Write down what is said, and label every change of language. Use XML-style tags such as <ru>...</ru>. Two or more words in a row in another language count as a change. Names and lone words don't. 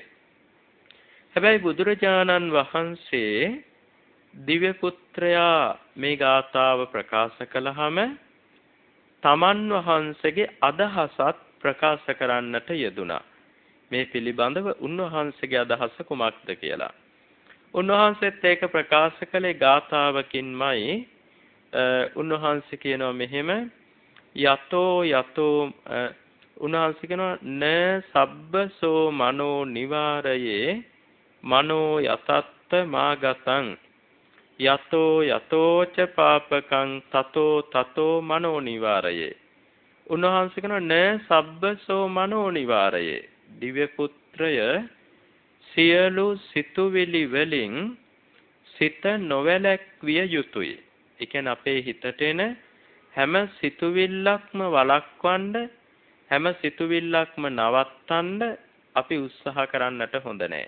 <si>හැබැයි බුදුරජාණන් වහන්සේ දිව්‍ය පුත්‍රයා මේ ගාථාව ප්‍රකාශ කළාම තමන් වහන්සේගේ අදහසත් ප්‍රකාශ කරන්නට යෙදුණා. මේ පිළිබඳව උන්වහන්සේගේ අදහස කුමක්ද කියලා. උන්වහන්සේත් ඒක ප්‍රකාශ කළේ ගාථාවකින්මයි. උන්වහන්සේ කියනවා මෙහෙම</si> <pi>යතෝ</pi> <si>උන්වහන්සේ කියනවා</si> <pi>න සබ්බසෝ මනෝ නිවාරයේ මනෝ යතත්ත මාගතං යතෝච පාපකං තතෝ මනෝ නිවාරයේ.</pi> <si>උන්වහන්සේ කියනවා</si> <pi>න සබ්බසෝ මනෝ නිවාරයේ.</pi> <si>දිව්‍ය පුත්‍රය සියලු සිතුවිලි වලින් සිත නොවැළැක්විය යුතුය. ඒ කියන්නේ අපේ හිතට එන හැම සිතුවිල්ලක්ම වළක්වන්න, හැම සිතුවිල්ලක්ම නවත්තන්න අපි උත්සාහ කරන්නට හොඳ නැහැ.</si>